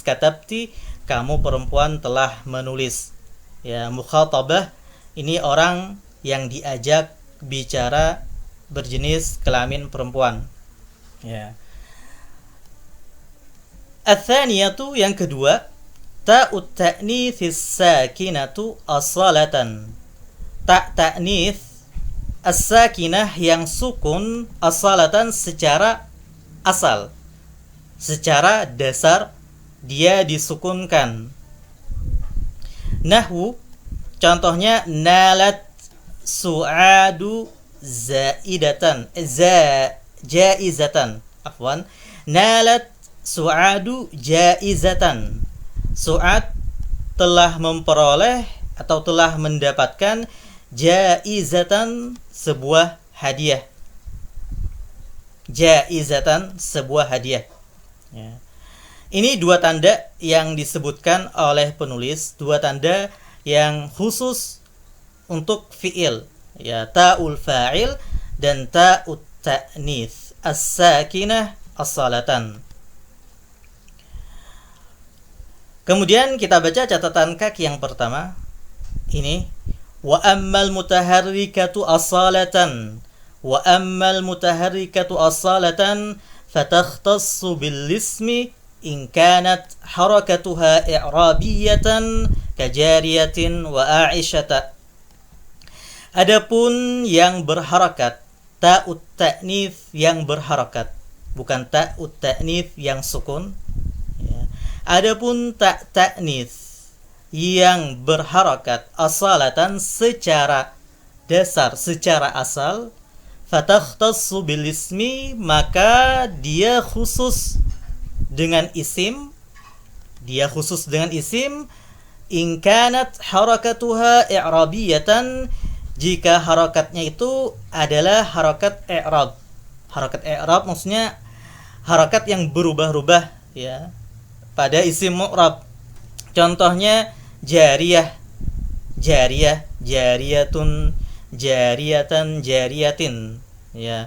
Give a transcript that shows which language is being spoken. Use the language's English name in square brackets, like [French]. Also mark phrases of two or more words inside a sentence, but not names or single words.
[Indonesian] Katabti, kamu perempuan telah menulis. Ya, mukhatabah ini orang yang diajak bicara berjenis kelamin perempuan. Ya. Ats-tsaniyatu, yang kedua, [Arabic] تاء التأنيث الساكنة أصالة. تاء التأنيث الساكنة [Indonesian] yang sukun, asalatan secara asal, secara dasar dia disukunkan. Nahwu, contohnya, [Arabic] نالت سعاد زائدة، جائزة، عفوا، نالت سعاد جائزة. [Indonesian] Su'ad telah memperoleh atau telah mendapatkan jaizatan, sebuah hadiah. Jaizatan, sebuah hadiah. Ya. Ini dua tanda yang disebutkan oleh penulis, dua tanda yang khusus untuk fi'il, ya, [Arabic] تاء الفاعل [Indonesian] dan [Arabic] تاء التأنيث الساكنة الصلاة. [Indonesian] Kemudian kita baca catatan kaki yang pertama. [Arabic] Ini وأما المتحركة أصالة، وأما المتحركة أصالة فتختص بالاسم إن كانت حركتها إعرابية كجارية وعائشة. [Indonesian] Adapun yang berharakat, [Arabic] تاء التأنيث [Indonesian] yang berharakat, bukan [Arabic] تاء التأنيث [Indonesian] yang sukun. Adapun ta'nits yang berharakat asalatan secara dasar, secara asal, [Arabic] فتختص بالاسم, [Indonesian] maka dia khusus dengan isim, [Arabic] إن كانت حركتها إعرابية, [Indonesian] jika harakatnya itu adalah harakat i'rab. Harakat i'rab maksudnya harakat yang berubah-ubah, ya, pada isim mu'rab. [Arabic] Contohnya جارية، جارية، جاريةٌ، جاريةً، جاريةٍ, ya.